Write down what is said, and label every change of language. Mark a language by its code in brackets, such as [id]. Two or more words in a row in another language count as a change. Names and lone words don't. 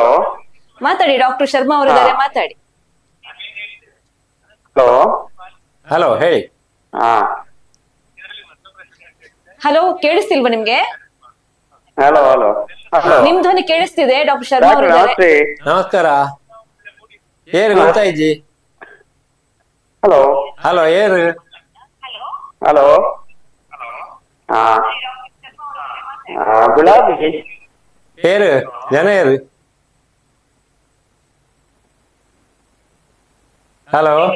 [kn] ಮಾತಾಡಿ, ಡಾಕ್ಟರ್ ಶರ್ಮಾ ಅವರಿದ್ದಾರೆ, ಮಾತಾಡಿ. ಹಲೋ ಹಲೋ, ಹೇಳಿ. ಹಲೋ, ಕೇಳಿಸ್ತಿಲ್ವಾ ನಿಮ್ಗೆ? ಹಲೋ ಹಲೋ ನಿಮ್ ಧ್ವನಿ ಕೇಳಿಸ್ತಿದೆ, ಡಾಕ್ಟರ್ ಶರ್ಮಾ ಅವರಿದ್ದಾರೆ. ನಮಸ್ಕಾರ, [tcy] ಏರು ಗೊತ್ತಾಯ್ಜಿ? [kn] ಹಲೋ [tcy] ಹಲೋ, ಏರು? [kn] ಹಲೋ, ಗುಲಾಬಿ [tcy] ಏರು ಜನ ಏರು. ಹಲೋ,